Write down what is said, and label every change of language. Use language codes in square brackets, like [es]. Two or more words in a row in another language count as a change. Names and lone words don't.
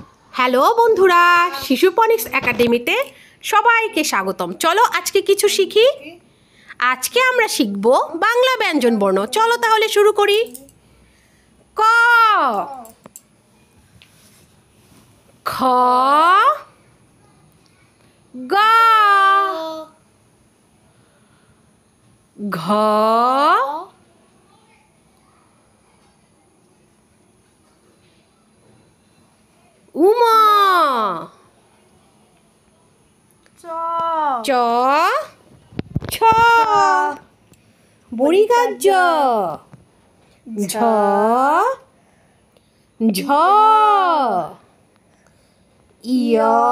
[bn] হ্যালো বন্ধুরা, শিশু ফনিক্স একাডেমিতে সবাইকে স্বাগতম। চলো আজকে কিছু শিখি। আজকে আমরা শিখব বাংলা ব্যঞ্জন বর্ণ। চলো তাহলে শুরু করি। ক, খ, গ, ঘ, উমা, চ, ছ, বড়িগাছ জ, ঝ, ঝ, ইয়,